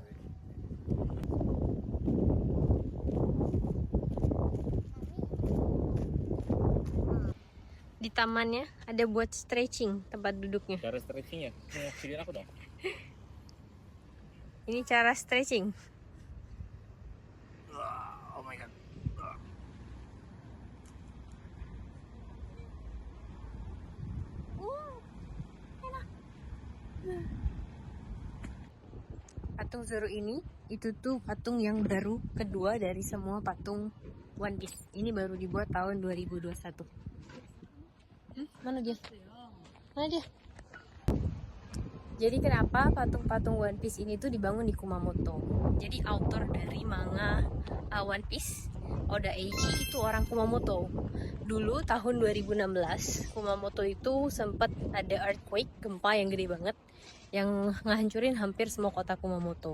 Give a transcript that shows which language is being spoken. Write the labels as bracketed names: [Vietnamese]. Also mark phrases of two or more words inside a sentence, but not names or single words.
[Indonesian] Di tamannya ada buat stretching tempat duduknya. Cara stretching ya? Sini aku dong. Ini cara stretching. [English] Oh my god. [Indonesian] Patung Zoro ini itu tuh patung yang baru kedua dari semua patung One Piece. Ini baru dibuat tahun 2021. Mana dia? Mana dia? Jadi kenapa patung-patung One Piece ini tuh dibangun di Kumamoto? Jadi author dari manga One Piece, Oda Eiji, itu orang Kumamoto. Dulu tahun 2016 Kumamoto itu sempat ada earthquake, gempa yang gede banget yang ngehancurin hampir semua kota Kumamoto.